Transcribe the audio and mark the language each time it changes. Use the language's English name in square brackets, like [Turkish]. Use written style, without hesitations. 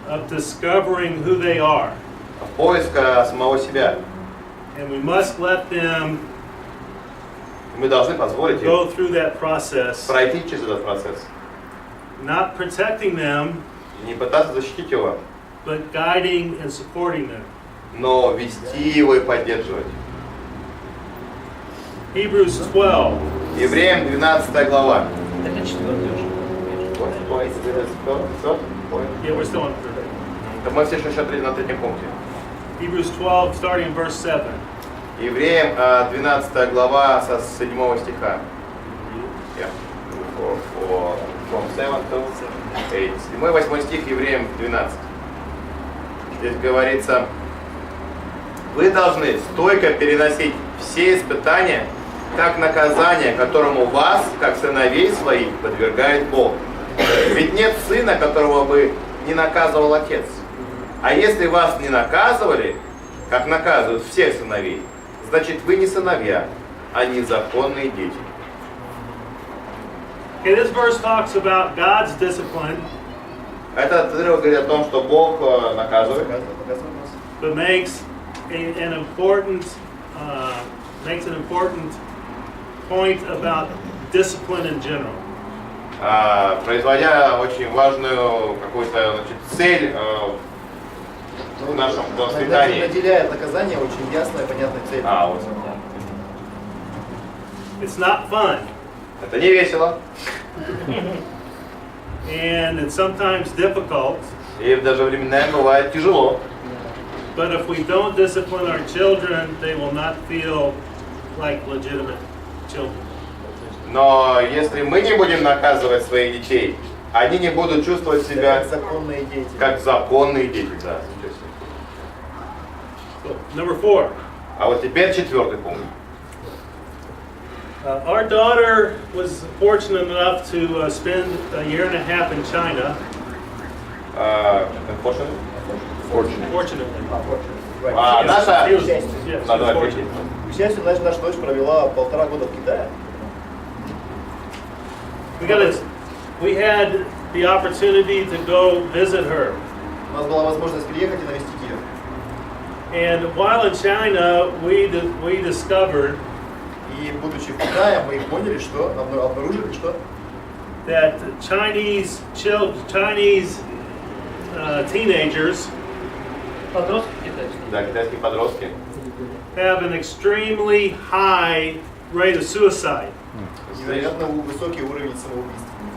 [English] of discovering who they are. [Russian] поиска самого себя. [English] And we must let them [Russian] Мы должны позволить им [English] go through that process, [Russian] пройти через этот процесс. [English] not protecting them, [Russian] Не пытаться защитить его, [English] but guiding and supporting them. [Russian] но вести его и поддерживать. [English] Hebrews 12. [Russian] Евреям 12 глава. Это 4-й уже. [English] Yeah, we're still on 3. [Russian] Да мы все еще на третьем пункте. [English] Hebrews 12, starting in verse 7. [Russian] Евреям 12 глава со 7 стиха. [English] Yeah. From 7 to 8. [Russian] 7-8 стих Евреям 12. Здесь говорится: вы должны стойко переносить все испытания, как наказание, которому вас, как сыновей своих, подвергает Бог. Ведь нет сына, которого бы не наказывал отец. А если вас не наказывали, как наказывают всех сыновей, значит вы не сыновья, а незаконные дети. [English] Okay, this verse talks about God's discipline, [Russian] Этот отрывок говорит о том, что Бог наказывает, Показывает нас. [English] but makes an important point about discipline in general. [Russian] производя очень важную какую-то цель в нашем воспитании. Наделяет наказание очень ясной и понятной целью. Вот. [English] It's not fun, [Russian] Это не весело, [English] and it's sometimes difficult, [Russian] и даже временами бывает тяжело. [English] but if we don't discipline our children, they will not feel like legitimate children. [Russian] Но если мы не будем наказывать своих детей, они не будут чувствовать себя Как законные дети. как законные дети. Да. [English] So, number 4. [Russian] А вот теперь 4 пункт. [English] Our daughter was fortunate enough to spend a year and a half in China. Fortunately. Fortunately. [Russian] Наша... [English] Yes, [Russian] счастью. [English] she was [Russian] Надо [English] fortunate. [Russian] ответить. К счастью, наша дочь провела 1,5 года в Китае. [English] We had the opportunity to go visit her. [Russian] У нас была возможность приехать и навестить ее. [English] And while in China, we discovered [Russian] И будучи в Китае, мы поняли, что обнаружили, что [English] that Chinese teenagers [Russian] Подростки китайские. Да, китайские подростки. [English] have an extremely high rate of suicide. [Russian] невероятно высокий уровень самоубийства.